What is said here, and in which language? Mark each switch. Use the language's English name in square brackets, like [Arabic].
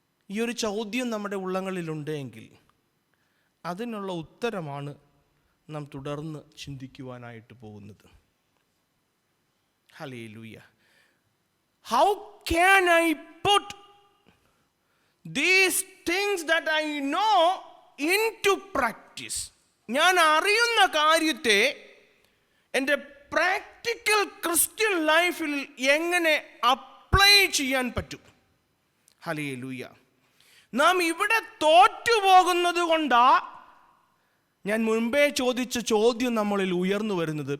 [Malayalam] ഈ ഒരു ചോദ്യം നമ്മുടെ ഉള്ളങ്ങളിലുണ്ടെങ്കിൽ അതിനുള്ള ഉത്തരമാണ് നാം തുടർന്ന് ചിന്തിക്കുവാനായിട്ട് പോകുന്നത്. Hallelujah. [English] How can I put these things that I know into practice? [Malayalam] ഞാൻ അറിയുന്ന കാര്യത്തെ എൻ്റെ പ്രാക്ടിക്കൽ ക്രിസ്ത്യൻ ലൈഫിൽ എങ്ങനെ അപ്ലൈ ചെയ്യാൻ പറ്റും? ഹല്ലേലൂയ. നാം ഇവിടെ തോറ്റുപോകുന്നത് കൊണ്ടാ ഞാൻ മുൻപേ ചോദിച്ച ചോദ്യം നമ്മളിൽ ഉയർന്നു വരുന്നത്.